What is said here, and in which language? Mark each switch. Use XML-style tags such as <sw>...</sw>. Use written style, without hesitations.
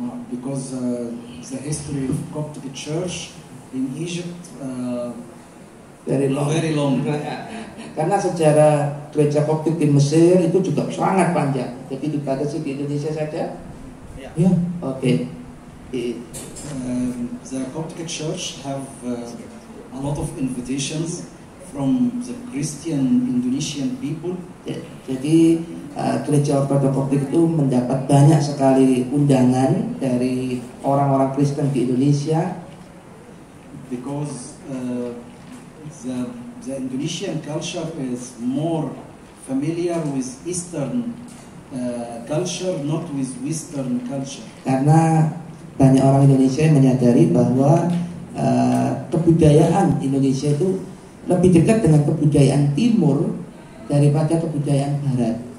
<en>Because the history of Coptic Church in Egypt Very long. long.</en> <id>Karena sejarah gereja Koptik di Mesir itu juga sangat panjang. Jadi dibatasi di Indonesia saja. Ya. Oke.</id> <en>The Coptic Church have a lot of invitations from the Christian Indonesian people.</en> <id>Jadi gereja Ortodoks Koptik itu mendapat banyak sekali undangan dari orang-orang Kristen di Indonesia.</id> <en>because the Indonesian culture is more familiar with Eastern culture, not with Western culture.</en> <id>Karena banyak orang Indonesia yang menyadari bahwa kebudayaan Indonesia itu lebih dekat dengan kebudayaan Timur daripada kebudayaan Barat.</id>